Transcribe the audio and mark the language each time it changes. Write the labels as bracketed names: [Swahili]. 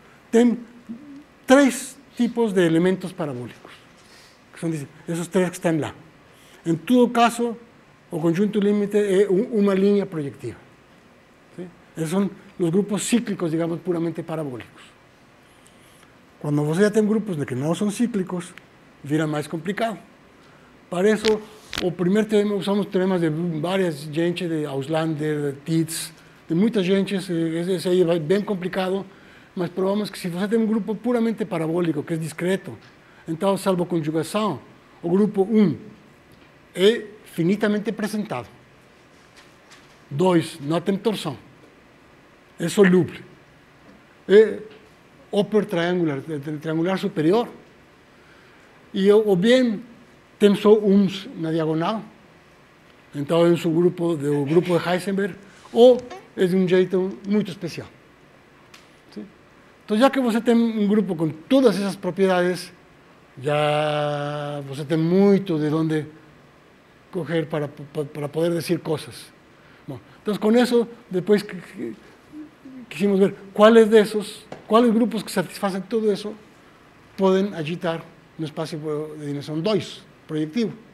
[Spanish] Tienen 3 tipos de elementos parabólicos, que son esos 3 que están lá. En todo caso, el conjunto límite es una línea proyectiva. ¿Sí? Esos son los grupos cíclicos, digamos, puramente parabólicos. [Portuguese] Cuando você já tem grupos que não são cíclicos, vira mais complicado. Para isso, o primeiro teorema, usamos teoremas de várias gente, de Auslander, de Tits, de muita gente, esse aí é bem complicado, mas provamos que se você tem um grupo puramente parabólico, que é discreto, então, salvo conjugação, o grupo 1 é finitamente presentado. 2, não tem torção. É solúvel. É upper triangular superior. Ou bem, tem só uns na diagonal. Então, é um subgrupo do grupo de Heisenberg, ou é de um jeito muito especial. ¿Sí? Então, já que você tem um grupo com todas essas propriedades, já você tem muito de onde coger para poder dizer coisas. Bom, então, com isso, depois [Spanish] quisimos ver cuáles grupos que satisfacen todo eso pueden agitar un espacio de dimensión 2, proyectivo.